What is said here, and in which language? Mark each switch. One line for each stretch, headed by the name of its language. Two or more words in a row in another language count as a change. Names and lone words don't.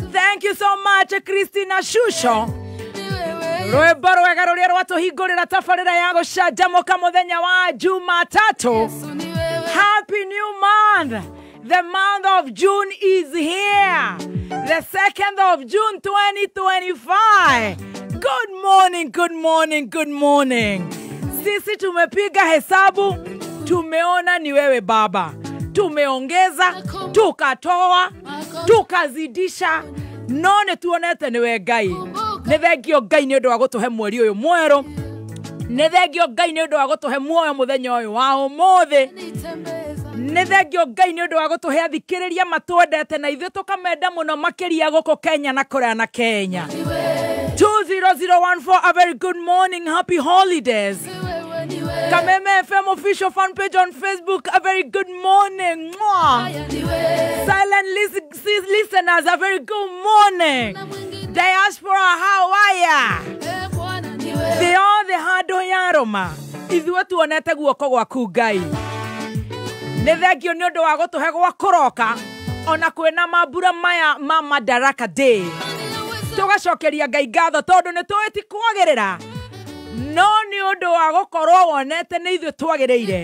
English: Thank you so much, Christina Shusho.
Kikuyu: Rwimbo rwega ruria rwatuhingurira tabarira ya gucanjamuka muthenya wa Jumatatu.
English: Happy new month. The month of June is here. The 2nd of June 2025. Good morning, good morning, good morning.
Swahili: Sisi tumepiga hesabu, tumeona ni wewe Baba. Tumeongeza, tukatoa, tukazidisha.
Kikuyu: None tuonete ni we Ngai. Nĩ thengio Ngai nĩ ũndũ wa gũtũhe mweri ũyũ mwerũ. Nĩ thengio Ngai nĩ ũndũ wa gũtũhe muoyo mũthenya ũyũ wa ũmũthĩ. Nĩ thengio Ngai nĩ ũndũ wa gũtũhe athikĩrĩria matwendete na ithuĩ tũkamenda mũno makĩria gũkũ Kenya na kũrĩa na Kenya.
English: 20014, a very good morning, happy holidays. Kameme FM official fan page on Facebook, a very good morning. Silent listeners, a very good morning. Diaspora, how are ya? They are the hado yaroma.
Kikuyu: Ithuĩ tuonete guoko gwaku Ngai. Nĩ thengio nĩ ũndũ wa gũtũhe gwa kũroka ona kwĩna mambura maya ma Madaraka Day. Tugacokeria Ngai ngatho tondũ nĩ tũĩ ti kwagĩrĩra. No nĩ ũndũ wa gũkorwo wonete nĩ ithuĩ twagĩrĩire.